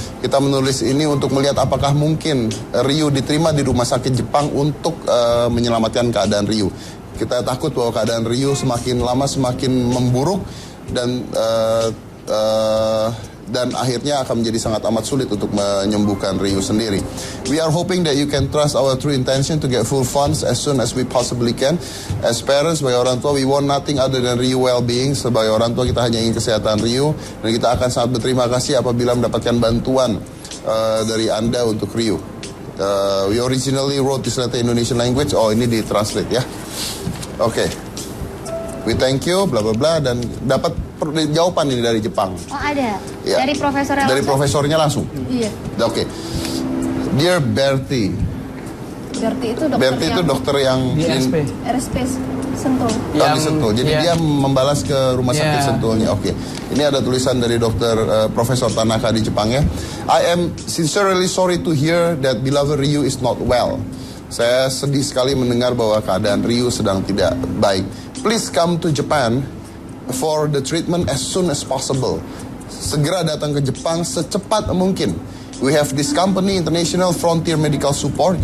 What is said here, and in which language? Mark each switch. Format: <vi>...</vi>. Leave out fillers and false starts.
<id>Kita menulis ini untuk melihat apakah mungkin Ryu diterima di rumah sakit Jepang untuk menyelamatkan keadaan Ryu. Kita takut bahwa keadaan Ryu semakin lama semakin memburuk dan akhirnya akan menjadi sangat amat sulit untuk menyembuhkan Ryu sendiri.</id> <en>We are hoping that you can trust our true intention to get full funds as soon as we possibly can. As parents,</en> <id>sebagai orang tua,</id> <en>we want nothing other than Ryu well-being.</en> <id>Sebagai orang tua, kita hanya ingin kesehatan Ryu. Dan kita akan sangat berterima kasih apabila mendapatkan bantuan dari Anda untuk Ryu.</id> <en>We originally wrote this letter in Indonesian language.</en> <id>Oh, ini di-translate ya. Oke.</id> <en>We thank you,</en> <id>bla bla bla, dan dapat jawaban ini dari Jepang. Oh ada? Ya. Dari profesornya Dari langsung? profesornya langsung? Iya. Oke. Dear Bertie. Berarti itu dokter yang Di RSP. RSP Sentul. di Sentul. Jadi dia membalas ke rumah sakit Sentulnya. Oke. Ini ada tulisan dari dokter Profesor Tanaka di Jepang ya.</id> <en>I am sincerely sorry to hear that beloved Ryu is not well.</en> <id>Saya sedih sekali mendengar bahwa keadaan Ryu sedang tidak baik.</id> <en>Please come to Japan for the treatment as soon as possible.</en> <id>Segera datang ke Jepang secepat mungkin.</id> <en>We have this company, International Frontier Medical Support.</en>